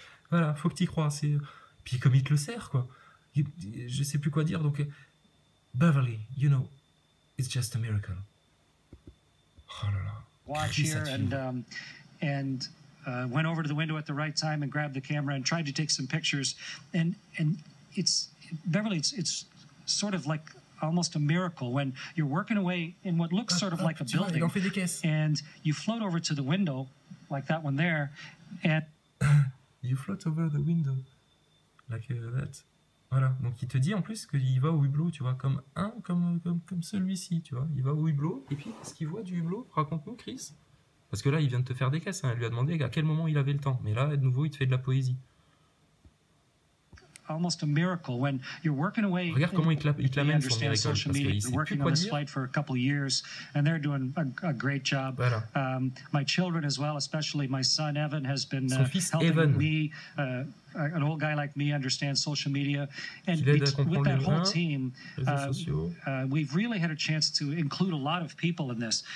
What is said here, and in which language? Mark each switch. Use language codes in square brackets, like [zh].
[fr] Voilà, faut que t'y crois. C'est. Puis comme il te le sert, quoi. Je sais plus quoi dire, donc. [en] Beverly, you know, it's just a miracle. [fr] Oh là là. [en] Watch here and went over to the window at the right time and grabbed the camera and tried to take some pictures. And it's Beverly, it's sort of like almost a miracle when you're working away in what looks sort of like a building, and you float over to the window, like that one there, and you float over the window, like that. [fr] Voilà, donc il te dit en plus qu'il va au hublot, tu vois, comme celui-ci, tu vois. Il va au hublot, et puis qu'est-ce qu'il voit du hublot? Raconte-nous, Chris. Parce que là, il vient de te faire des caisses, hein. Il lui a demandé à quel moment il avait le temps. Mais là, de nouveau, il te fait de la poésie. [en] Almost a miracle when you're working away. [fr] Regarde comment il te l'amène son miracle, parce qu'il sait plus quoi dire. [en] Flight for a couple of years, and they're doing a great job. [fr] Voilà. [en] My children as well, especially my son Evan, has been helping Evan. me. An old guy like me understands social media, and with that whole team, we've really had a chance to include a lot of people in this.